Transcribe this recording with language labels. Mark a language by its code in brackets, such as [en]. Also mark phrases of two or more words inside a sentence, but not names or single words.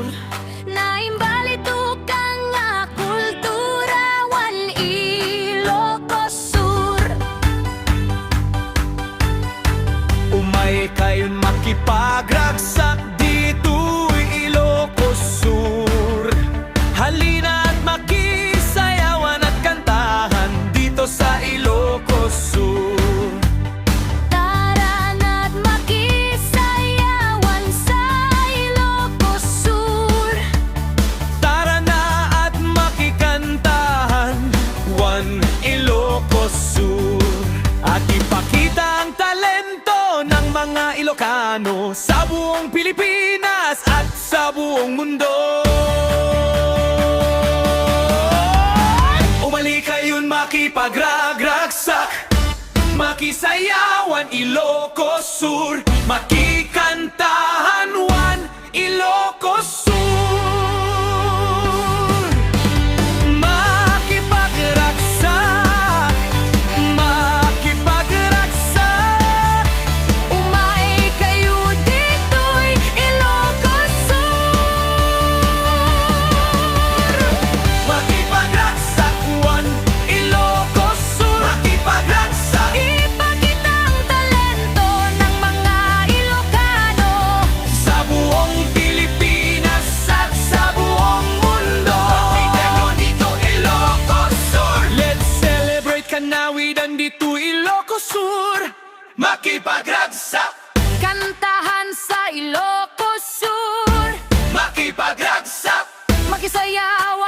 [ilo] Naimbalito ka nga kultura wan Ilocos Sur. Umay kayon makipagragsak dito Ilocos Sur. [tl] Halina at makisayawan at kantahan dito sa Ilocos Sur. Tara na't makisayawan sa Ilocos Sur. Tara na at makikantahan One Ilocos Sur. At ipakita ang talento ng mga Ilocano sa buong Pilipinas at sa buong mundo. [ilo] Umali kayon makipagragsak, makisayawan Ilocos Sur, makikantahan One Ilocos Sur. Makipagragsak, makipagragsak, Umay kayo dito'y Ilocos Sur. makipagragsak One Ilocos Sur. Makipagragsak [tl] Ipakita ang talento ng mga Ilocano sa buong Pilipinas at sa buong mundo. [ilo] Makitego dito Ilocos Sur. [en] Let's celebrate [ilo] kanawidan dito Ilocos Sur. Makipagragsak, [tl] kantahan sa Ilocos Sur. [ilo] makipagragsak, [tl] Makisaya